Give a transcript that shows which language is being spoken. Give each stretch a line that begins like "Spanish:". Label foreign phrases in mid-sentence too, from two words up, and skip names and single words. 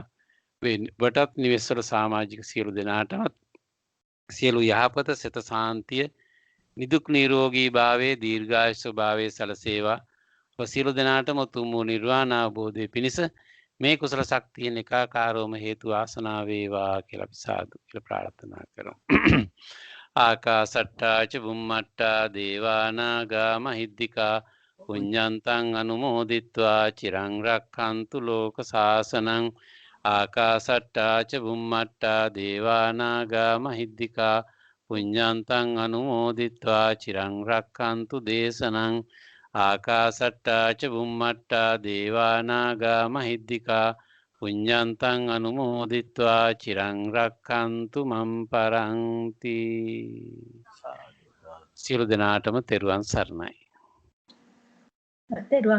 Sinhala: වටත් නිවෙස්වල සමාජික සියලු දෙනාටමත් සියලු යහපත සිත සාන්තිය නිදුක් නිරෝගී භාවයේ දීර්ඝායුෂ භාවයේ සලසේවා. ඔබ සියලු දෙනාටම උතුම් වූ නිර්වාණ අවබෝධය පිණිස මේ කුසල ශක්තියෙන් එකාකාරවම හේතු ආසනාව වේවා කියලා අපි සාදු කියලා ප්‍රාර්ථනා කරමු.
Pali: ආකාසට්ටා ච බුම්මට්ටා දේවා නාග මහිද්దికා පුඤ්ඤන්තං අනුමෝදිත්වා චිරං රක්ඛන්තු ලෝක සාසනං ආකාසට්ටා ච බුම්මට්ටා දේවා නාග මහිද්దికා පුඤ්ඤන්තං අනුමෝදිත්වා චිරං රක්ඛන්තු දේශනං ආකාසට්ටා ච බුම්මට්ටා දේවා නාග මහිද්దికා පුඤ්ඤන්තං අනුමෝදිත්වා චිරං රක්ඛන්තු මම් පරන්ති.
Sinhala: සියලු දෙනාටම තෙරුවන් සරණයි. තෙරුවන්